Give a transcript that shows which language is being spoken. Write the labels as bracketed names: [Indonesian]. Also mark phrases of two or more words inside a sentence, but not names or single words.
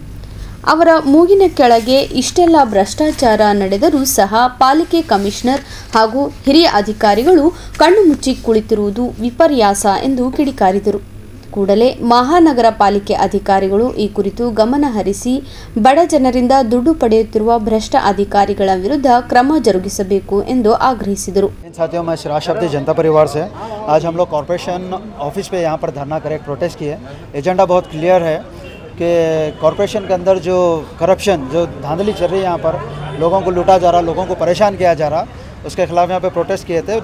[Kannada] ಅವರ ಮೂಗಿನ ಕೆಳಗೆ ಇಷ್ಟೆಲ್ಲ ಭ್ರಷ್ಟಾಚಾರ ನಡೆದರೂ ಸಹ ಪಾಲಿಕೆ ಕಮಿಷನರ್ ಹಾಗೂ ಹಿರಿಯ ಅಧಿಕಾರಿಗಳು ಕಣ್ಣು ಮುಚ್ಚಿ ಕುಳಿತಿರುವುದು ವಿಪರ್ಯಾಸ ಎಂದು ಕಿಡಿಕಾರಿದರು. ಕೂಡಲೇ ಮಹಾನಗರ ಪಾಲಿಕೆ ಅಧಿಕಾರಿಗಳು ಈ ಕುರಿತು ಗಮನ ಹರಿಸಿ ಬಡ ಜನರಿಂದ ದುಡ್ಡು ಪಡೆಯುತ್ತಿರುವ ಭ್ರಷ್ಟ ಅಧಿಕಾರಿಗಳ ವಿರುದ್ಧ ಕ್ರಮ ಜರುಗಿಸಬೇಕು ಎಂದು ಆಗ್ರಹಿಸಿದರು. [Hindi] साथियों, मैं श्राज शब्द जनता परिवार से आज हम लोग [English] corporation office [Hindi] पे यहाँ पर धरना करे प्रोटेस्ट किए. एजेंडा बहुत क्लियर है कि कॉर्पोरेशन के अंदर जो करप्शन, जो धांधली चल रही है, यहाँ पर लोगों को लूटा जा रहा, लोगों को परेशान किया जा रहा, उसके खिलाफ यहाँ पे प्रोटेस्ट किए थे.